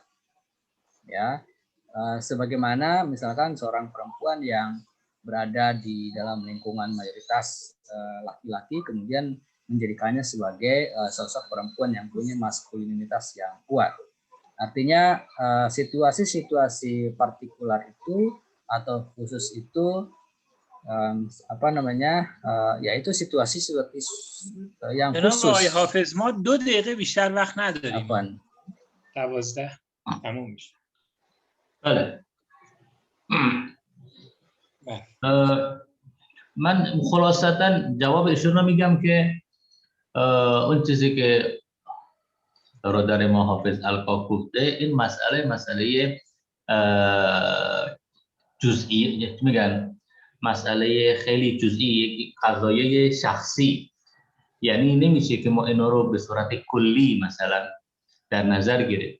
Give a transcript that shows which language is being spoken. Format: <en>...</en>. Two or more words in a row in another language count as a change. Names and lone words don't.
<id>Ya, sebagaimana misalkan seorang perempuan yang berada di dalam lingkungan mayoritas laki-laki kemudian menjadikannya sebagai sosok perempuan yang punya maskulinitas yang kuat. Artinya situasi-situasi partikular itu atau khusus itu yaitu situasi yang khusus.</id> <fa>جناب آقای حافظ ما 2 دقیقه بیشتر وقت نداریم. 12 تموم میشه. بله. من خلاصتا جواب ایشون رو میگم که اون چیزی که برادر ما حافظ القا گفته این مسئله جزئی میگن مسئله خیلی جزئی قضایای شخصی، یعنی نمیشه که ما اینا رو به صورت کلی مثلا در نظر گرفت.</fa>